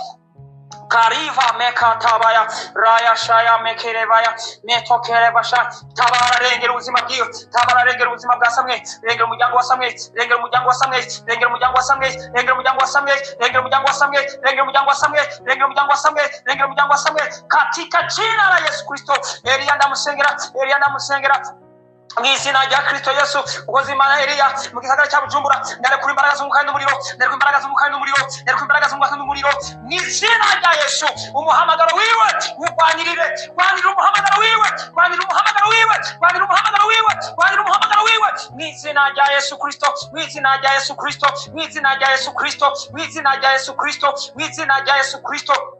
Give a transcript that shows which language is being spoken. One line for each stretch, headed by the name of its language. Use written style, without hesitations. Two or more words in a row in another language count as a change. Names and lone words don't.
Rundi: Kariva mekatabaya raya shaya mekerebaya metokerebasha. Tabara rengera ubuzima bwiwe, tabara rengera ubuzima bwa Samweli, rengera umuryango wa Samweli, rengera umuryango wa Samweli, rengera umuryango wa Samweli, rengera umuryango wa Samweli, rengera umuryango wa Samweli, rengera umuryango wa Samweli, rengera umuryango wa Samweli, rengera umuryango wa Samweli
Swahili: katika jina la Yesu Kristo.
Rundi: Eliya ndamusengera mu izina rya Kristo Yesu. Ukoze Imana Eliya mu gisagara cya Bujumbura, ndarekura imbaraga z'umukara n'umuriro, ndarekura imbaraga z'umukara n'umuriro, ndarekura imbaraga z'umukara n'umuriro mu izina rya Yesu. Umuhamagaro wiwe ugwanirire, gwanirira umuhamagaro wiwe, gwanirira umuhamagaro wiwe, gwanirira umuhamagaro wiwe, gwanirira umuhamagaro wiwe mu izina rya Yesu Kristo, mu izina rya Yesu Kristo, mu izina rya Yesu Kristo, mu izina rya Yesu Kristo, mu izina rya Yesu Kristo.